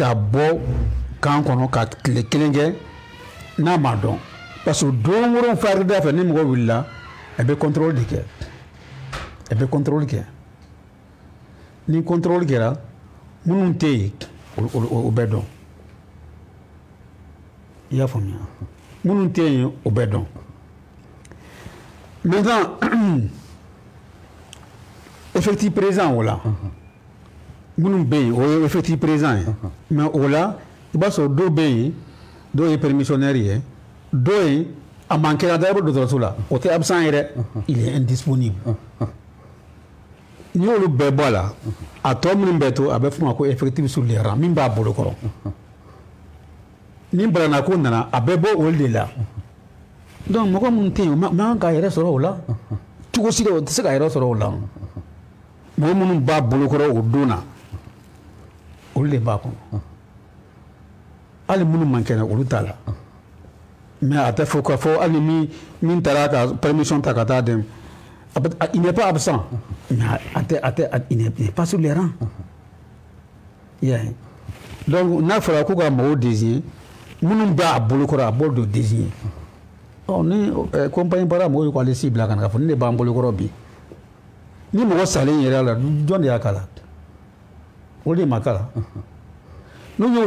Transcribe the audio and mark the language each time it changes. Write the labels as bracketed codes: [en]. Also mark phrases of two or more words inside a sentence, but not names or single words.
[bm] k'a bɔ kan kɔnɔ ka tile kelen kɛ n'a ma dɔn parce que don o don farida fɛ ni mɔgɔ wulila a bɛ contrôle de kɛ a bɛ contrôle kɛ ni contrôle kɛra minnu tɛ yen o bɛ dɔn i y'a faamuya minnu tɛ yen o bɛ dɔn maintenant [fr] effectif présent [bm] o la minnu bɛ yen o ye [fr] effectif présent [bm] ye mais o la i b'a sɔrɔ dɔw bɛ yen dɔw ye permissionnaire ye dɔw ye a man kɛra dayɔrɔ dɔgɔtɔrɔso la o tɛ absent ye dɛ [fr] il est indisponible [bm] n'i y'olu bɛɛ bɔ a la a tɔ minnu bɛ to a bɛ f'o ma ko [fr] effectif sur les rangs [bm] min b'a bolo kɔrɔ ni balanako nana a bɛ bɔ olu de la donc mɔgɔ minnu tɛ yen o man kan k'a yɛrɛ sɔrɔ o la cogo si la o tɛ se k'a yɛrɛ sɔrɔ o la mɔgɔ minnu b'a bolo kɔrɔ o don na olu de b'a kɔnɔ hali minnu man kɛnɛ olu t'a la mais a tɛ fɔ k'a fɔ hali min taara ka permission ta ka taa dɛmɛ [fr] il n'est pas absent mais il n'est pas sur les rangs [bm] yeah. Donc n'a fɔra ko ka mɔgɔw désigner minnu b'a bolo kɔrɔ a b'o de désigner ni compagnie bara mɔgɔw ko ale si bila ka na k'a fɔ ne de b'an bolokɔrɔ bi ni mɔgɔ salen yɛrɛ la jɔn de y'a kala o de ma kala n'u y'o